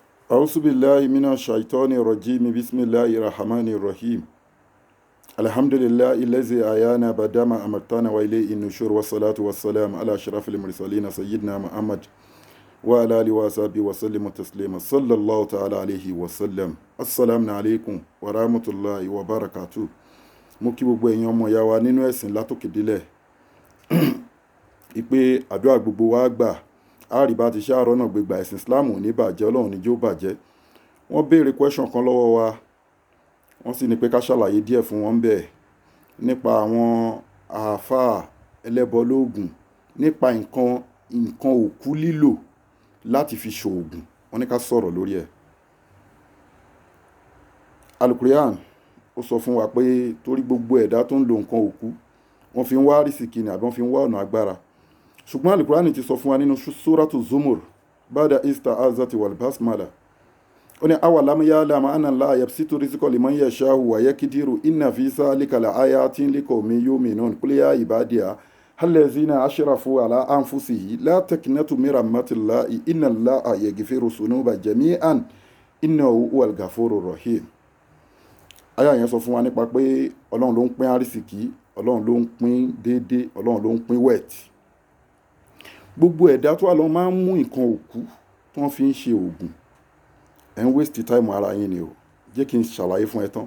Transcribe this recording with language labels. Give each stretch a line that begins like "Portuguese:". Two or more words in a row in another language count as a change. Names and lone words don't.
Arabic: أعوذ بالله من الشيطان الرجيم بسم الله الرحمن الرحيم الحمد لله الذي أحيانا بعدما أماتنا وإليه النشور والصلاة والسلام على أشرف المرسلين سيدنا محمد وعلى آله وصحبه وسلم تسليما صلى الله تعالى عليه وسلم السلام عليكم ورحمة الله وبركاته
Yoruba: mo kí gbogbo ẹ̀yin ọmọ ìyá wa nínú ẹ̀sìn látòkè délẹ̀ ìpè àdúrà gbogbo wa gbà àárí bá ti ṣàárọ̀ náà gbégbá ẹ̀sìn Islam ò ní bàjẹ́ Ọlọ́run ní jó bàjẹ́. Wọ́n béèrè question kan lọ́wọ́ wa wọ́n sì ní pé ká ṣàlàyé díẹ̀ fún wọn bẹ́ẹ̀ nípa àwọn àáfàá ẹlẹ́bọlóògùn nípa nǹkan òkú lílò láti fi ṣoògùn. Wọ́n ní ká sọ̀rọ̀ lórí ẹ̀. Al-Qur'an ó sọ fún wa pé torí gbogbo ẹ̀dá tó ń lo nǹkan òkú wọ́n fi ń wá rísìkì ni àbí wọ́n fi ń wá ọ̀nà agbára. Ṣùgbọ́n Al-Qur'an ti sọ fún wa nínú Suratu Zumur
Arabic: بعد الاستعاذة والبسملة
Yoruba: ó ní
Arabic: أولم يعلم أن الله يبسط الرزق لمن يشاء ويقدر إن في ذلك لآيات لقوم يؤمنون قل يا عبادي الذين أسرفوا على أنفسهم لا تقنطوا من رحمة الله إن الله يغفر الذنوب جميعا إنه هو الغفور الرحيم.
Yoruba: Àyá yẹn sọ fún wa nípa pé Ọlọ́run ló ń pín àrísìkí, Ọlọ́run ló ń pín déédé, Ọlọ́run ló ń pín wẹ̀tì. Gbogbo ẹ̀dá tó wà lọ máa ń mú nǹkan òkú tó ń fi ń ṣe oògùn. Ẹ̀ ń
English: waste time
Yoruba: ara yín ni o. Jẹ́ kí n ṣàlàyé fún ẹ tán.